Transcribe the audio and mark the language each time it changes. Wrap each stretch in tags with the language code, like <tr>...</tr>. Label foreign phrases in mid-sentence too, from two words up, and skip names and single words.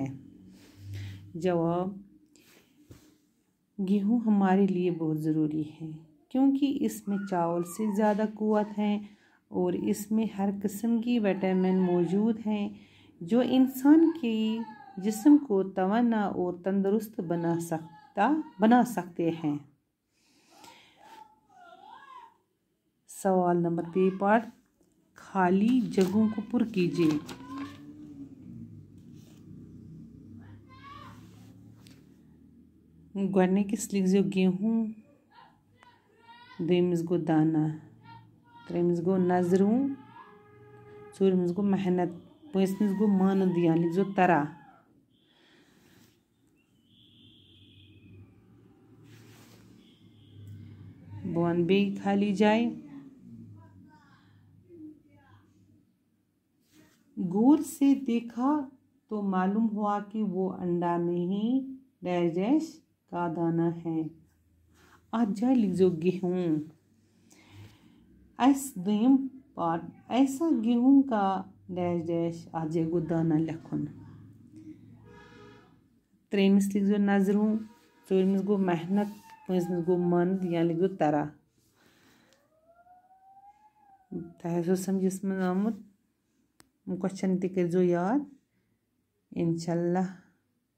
<ur>جواب، گیہوں ہمارے لیے بہت ضروری ہے کیونکہ اس میں چاول سے زیادہ قوت ہے اور اس میں ہر قسم کی وٹامن موجود ہیں جو انسان کے جسم کو توانا اور تندرست بنا سکتے ہیں۔ سوال نمبر 3، خالی جگہوں کو پر کیجیے۔</ur> <ks>گۄڈنِکِس لیکھزیو گیہوں، دوٚیمِس گوٚو دانہ، ترٛیٚیمِس گوٚو نظروں، ژوٗرمِس گوٚو محنت، پٲنٛژمِس گوٚو مانُن دِیان، لیکھزیو ترا۔ بہٕ وَنہٕ بیٚیہِ خالی جایہِ،</ks> <ur>غور سے دیکھا تو معلوم ہوا کہ وہ انڈا نہیں ڈیش ڈیش کا دانہ ہے۔</ur> <ks>اتھ جایہِ لیکھزیو گیہوں۔ دوٚیِم پارٹ،</ks> <ur>ایسا گیہوں کا ڈیش ڈیش،</ur> <ks>اتھ جایہِ گوٚو دانہ لیکھُن۔ ترٛیٚیمِس لیکھزیو نظروں، ژوٗرمِس گوٚو محنت، پٲنٛژمِس گوٚو مانُن یا لیکھزیو ترا۔ تۄہہِ آسیو سمجھس منٛز آمُت، یِم کوسچن تہِ کٔرۍزیو یاد، انشاءاللہ۔</ks>